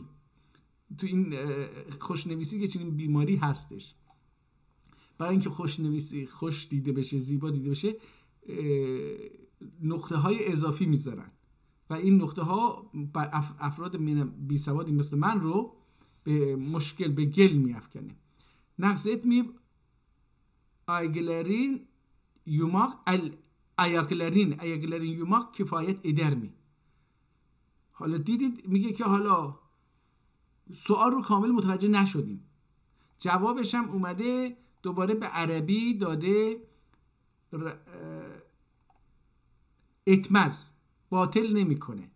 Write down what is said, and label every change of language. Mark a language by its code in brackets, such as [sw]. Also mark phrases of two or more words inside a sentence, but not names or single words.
[fa] تو این خوشنویسی که چنین بیماری هستش، برای اینکه خوشنویسی خوش دیده بشه، زیبا دیده بشه، نقطه های اضافی میذارن و این نقطه ها افراد بی سوادی مثل من رو به مشکل، به گل میافکنه. [tr] نقص اتمی ayakların yumak kifayet eder mi؟ [fa] حالا دیدید میگه که حالا سوال رو کامل متوجه نشدیم، جوابش هم اومده دوباره به عربی داده، اتمز باطل نمیکنه.